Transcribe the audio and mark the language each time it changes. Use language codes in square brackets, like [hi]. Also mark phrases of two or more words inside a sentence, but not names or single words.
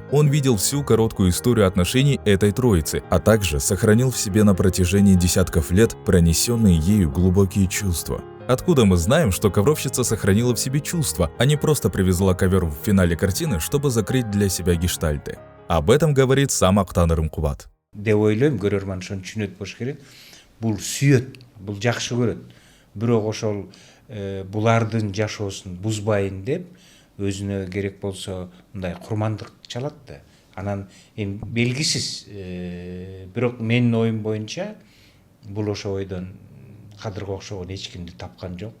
[ru] Он видел всю короткую историю отношений этой троицы, а также сохранил в себе на протяжении десятков лет пронесенные ею глубокие чувства. Откуда мы знаем, что ковровщица сохранила в себе чувства, а не просто привезла ковер в финале картины, чтобы закрыть для себя гештальты? Об этом говорит сам Актан Арымкубат. [ky] Деп ойлойм, көрөрман ошону түшүнөт болуш керек. Бул сүйөт, бул жакшы көрөт. Бирок ошол булардын жашоосун бузбайын деп өзүнө керек болсо мындай курмандык чалат да. Анан эми белгисиз, бирок менин оюм боюнча бул ошо ойдон Кадырга окшогон эч кимди тапкан жок.